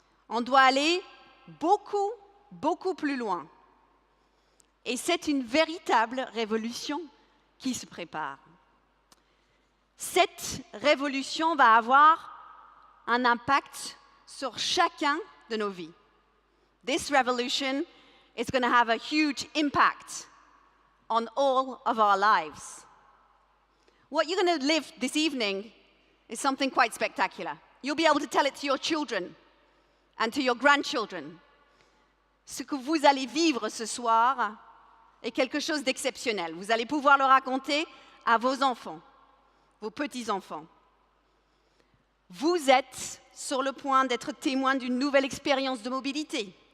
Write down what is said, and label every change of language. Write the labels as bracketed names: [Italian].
[French] On doit aller beaucoup, beaucoup plus loin. Et c'est une véritable révolution qui se prépare. Cette révolution va avoir un impact sur chacun de nos vies. [English] This revolution is going to have a huge impact on all of our lives. What you're going to live this evening is something quite spectacular. You'll be able to tell it to your children and to your grandchildren. [French] Ce que vous allez vivre ce soir est quelque chose d'exceptionnel. Vous allez pouvoir le raconter à vos enfants, vos petits-enfants. Vous êtes sur le point d'être témoin d'une nouvelle expérience de mobilité.